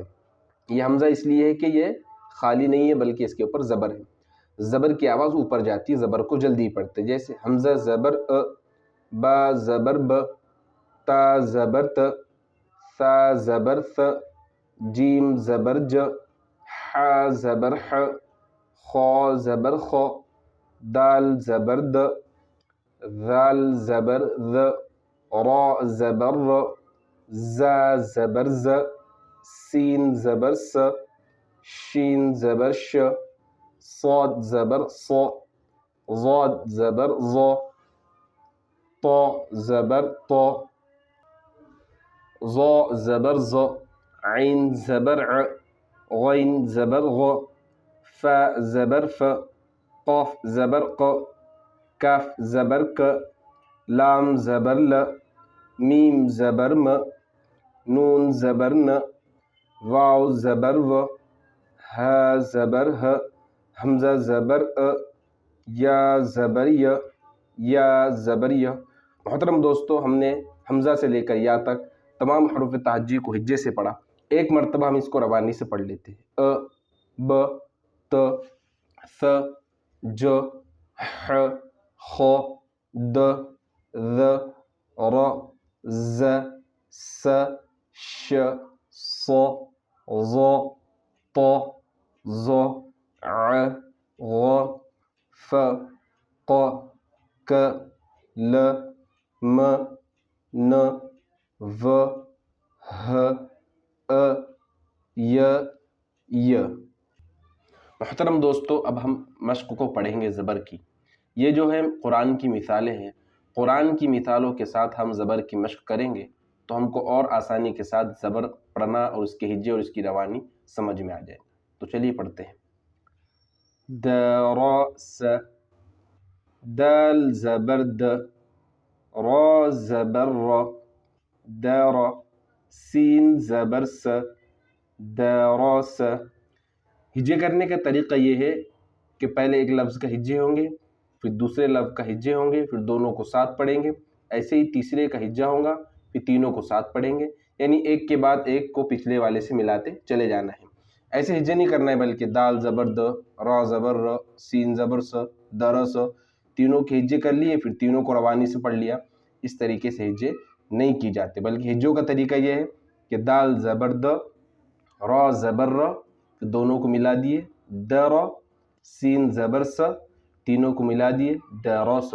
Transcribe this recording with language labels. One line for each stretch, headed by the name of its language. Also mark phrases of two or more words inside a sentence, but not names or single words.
Urdu: یہ حمزہ اس لیے ہے کہ یہ خالی نہیں ہے بلکہ اس کے اوپر زبر ہے۔ زبر کی آواز اوپر جاتی ہے، زبر کو جلدی پڑھتے، جیسے حمزہ زبر با زبر ب، تا زبر ت، ثا زبر ث، جیم زبر ج، ح زبر ح، خا زبر خ، دال زبر د، ذال زبر ذ، را زبر ر، زا زبر ز، سین زبر س، شین زبر ش، صاد زبر ص، ضاد زبر ظ، طا زبر طا، ظا زبر ظ، عین زبر ع، غین زبر غ، فا زبر ف، قاف زبر ق، کاف زبر ک، لام زبر ل، میم زبر م، نون زبر ن، واو زبر و، ہا زبر ہ، حمزہ زبر یا زبر یا زبر ی۔ محترم دوستو، ہم نے حمزہ سے لے کر یا تک تمام حروف تہجی کو ہجے سے پڑھا۔ ایک مرتبہ ہم اس کو روانی سے پڑھ لیتے ہیں۔ ب، ت، ث، ج، ح، خ، د، ذ، ر، ز، س، ش، ص، ظ، ط، ظ، ع، غ، ف، ق، ک، ل، م، ن، و، ہ، ی، ی۔ محترم دوستو، اب ہم مشق کو پڑھیں گے زبر کی۔ یہ جو ہے قرآن کی مثالیں ہیں، قرآن کی مثالوں کے ساتھ ہم زبر کی مشق کریں گے تو ہم کو اور آسانی کے ساتھ زبر پڑھنا اور اس کے ہجے اور اس کی روانی سمجھ میں آ جائے۔ تو چلیے پڑھتے ہیں۔ درس، دال زبر د، را زبر ر، در، سین زبر س، دراس۔ ہجے کرنے کا طریقہ یہ ہے کہ پہلے ایک لفظ کا ہجے ہوں گے، پھر دوسرے لفظ کا ہجے ہوں گے، پھر دونوں کو ساتھ پڑھیں گے، ایسے ہی تیسرے کا ہجا ہوگا، پھر تینوں کو ساتھ پڑھیں گے، یعنی ایک کے بعد ایک کو پچھلے والے سے ملاتے چلے جانا ہے۔ ایسے ہجے نہیں کرنا ہے، بلکہ دال زبر د، را زبر ر، سین زبر س، درس، تینوں کے ہجے کر لیے، پھر تینوں کو روانی سے پڑھ لیا۔ اس طریقے سے ہجے نہیں کی جاتے، بلکہ ہجوں کا طریقہ یہ ہے کہ دال زبر د، را زبر ر، دونوں کو ملا دیے، در، سین زبر س، تینوں کو ملا دیے، دروس۔